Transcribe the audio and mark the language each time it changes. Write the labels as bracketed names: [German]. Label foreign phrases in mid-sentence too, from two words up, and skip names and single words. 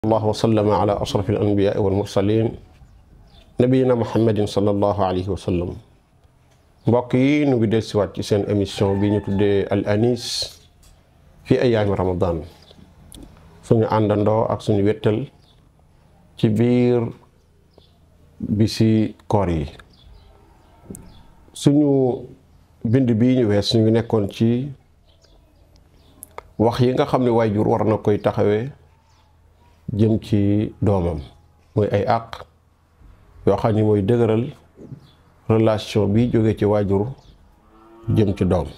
[Arabic] الله وسلم على أشرف الأنبياء والمرسلين نبينا محمد صلى الله عليه وسلم. [Wolof] mbokk yi ñu ngi dellusiwaat ci seen émission bi ñu tuddee Al Anis fi ayaami Ramadan, suñu àndandoo ak suñu wettal ci biir bisi koor yi. suñu bind bii ñu wees ñu ngi nekkoon ci wax yi nga xam ne waajur war na koy taxawee jëm ci doomam, mooy ay àq yoo xam ni mooy dëgëral relation bi jóge ci waajur jëm ci doom.